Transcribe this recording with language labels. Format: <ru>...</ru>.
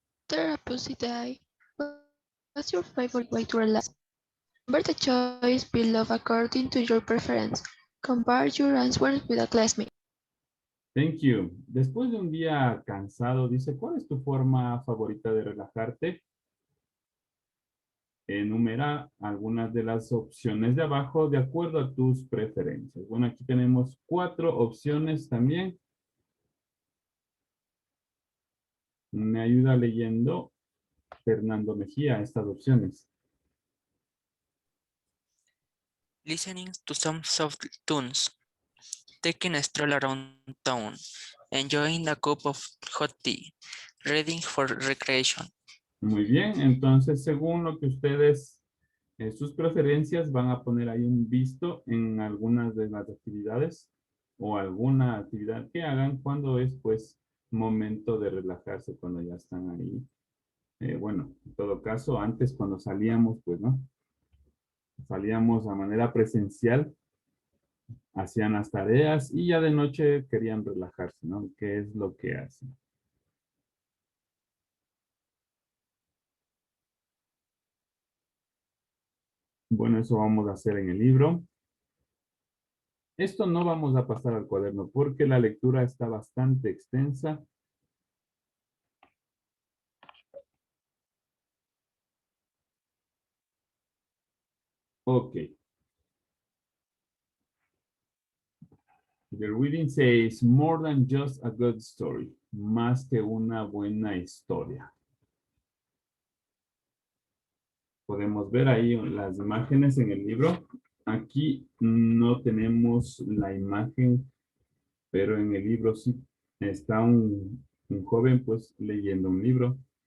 <en>After a busy day, what's your favorite way to relax? Number the choice below according to your preference. Compare your answers with a classmate. Thank you.</en> <es>Después de un día cansado, dice, ¿cuál es tu forma favorita de relajarte? Enumera algunas de las opciones de abajo de acuerdo a tus preferencias. Bueno, aquí tenemos 4 opciones también. Me ayuda leyendo Fernando Mejía estas opciones.</es> <en>Listening to some soft tunes, taking a stroll around town, enjoying a cup of hot tea, reading for recreation.</en> <es>Muy bien, entonces según lo que ustedes, sus preferencias, van a poner ahí un visto en algunas de las actividades o alguna actividad que hagan cuando es pues momento de relajarse, cuando ya están ahí. Bueno, en todo caso, antes cuando salíamos, pues no, salíamos a manera presencial, hacían las tareas y ya de noche querían relajarse, ¿no? ¿Qué es lo que hacen? Bueno, eso vamos a hacer en el libro. Esto no vamos a pasar al cuaderno porque la lectura está bastante extensa.</es> <en>Ok. The reading says, more than just a good story.</en> <es>Más que una buena historia. Podemos ver ahí las imágenes en el libro. Aquí no tenemos la imagen, pero en el libro sí está un joven pues leyendo un libro.</es>